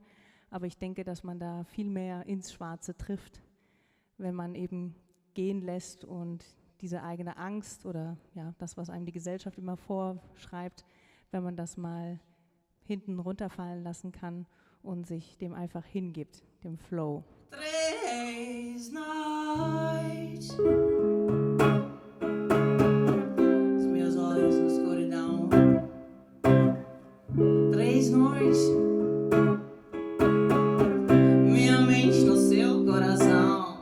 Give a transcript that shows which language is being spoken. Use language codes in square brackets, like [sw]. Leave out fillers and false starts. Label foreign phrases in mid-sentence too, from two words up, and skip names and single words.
[de] Aber ich denke, dass man da viel mehr ins Schwarze trifft, wenn man eben gehen lässt und diese eigene Angst oder ja, das, was einem die Gesellschaft immer vorschreibt, wenn man das mal hinten runterfallen lassen kann und sich dem einfach hingibt, dem Flow. [pt] Três noites, os meus olhos na escuridão. Três noites, minha mente no seu coração.